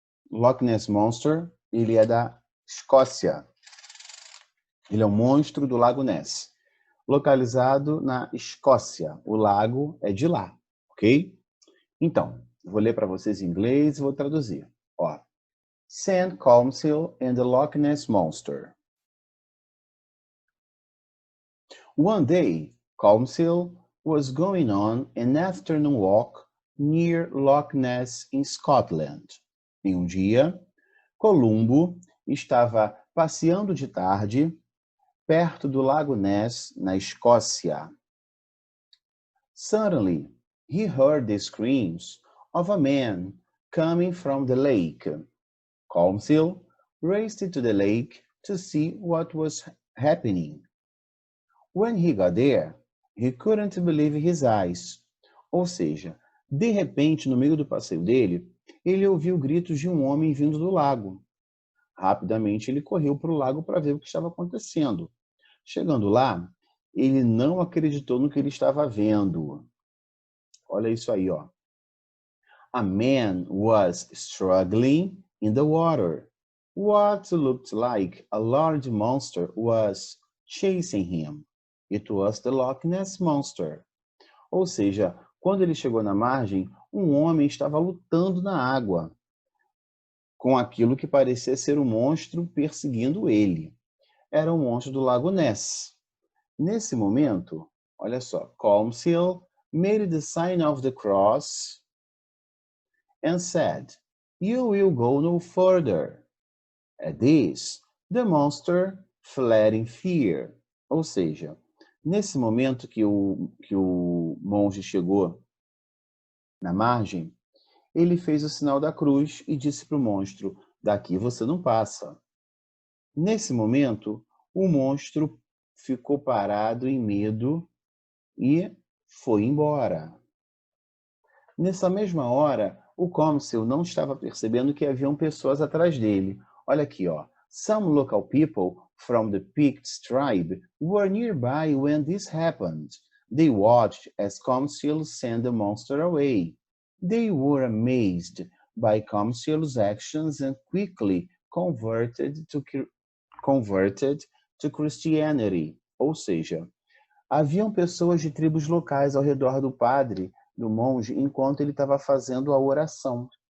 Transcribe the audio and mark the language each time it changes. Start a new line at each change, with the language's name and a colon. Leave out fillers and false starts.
Portuguese: Loch Ness Monster, ele é da Escócia. Ele é um monstro do Lago Ness, localizado na Escócia. O lago é de lá, ok? Então, vou ler para vocês em inglês e vou traduzir. Ó, St.
English: Colmcille and the Loch Ness Monster. One day, Colmcille was going on an afternoon walk near Loch Ness in Scotland.
Portuguese: Em um dia, Columbo estava passeando de tarde perto do Lago Ness, na Escócia.
English: Suddenly, he heard the screams of a man coming from the lake. Colmcille raced to the lake to see what was happening. When he got there, he couldn't believe his eyes.
Portuguese: Ou seja, de repente, no meio do passeio dele, ele ouviu gritos de um homem vindo do lago. Rapidamente, ele correu para o lago para ver o que estava acontecendo. Chegando lá, ele não acreditou no que ele estava vendo. Olha isso aí, ó.
English: A man was struggling in the water. What looked like a large monster was chasing him. It was the Loch Ness Monster.
Portuguese: Ou seja, quando ele chegou na margem, um homem estava lutando na água com aquilo que parecia ser um monstro perseguindo ele. Era um monstro do Lago Ness. Nesse momento, olha só,
English: Colmcille made the sign of the cross and said, "You will go no further." At this, the monster fled in fear.
Portuguese: Ou seja, nesse momento que o monge chegou na margem, ele fez o sinal da cruz e disse para o monstro, daqui você não passa. Nesse momento, o monstro ficou parado em medo e foi embora. Nessa mesma hora, o Comsel não estava percebendo que haviam pessoas atrás dele. Olha aqui, ó.
English: Some local people from the Picts tribe were nearby when this happened. They watched as Comsel sent the monster away. They were amazed by Comsel's actions and quickly converted to Christianity.
Portuguese: Ou seja, haviam pessoas de tribos locais ao redor do padre, do monge, enquanto ele estava fazendo a oração.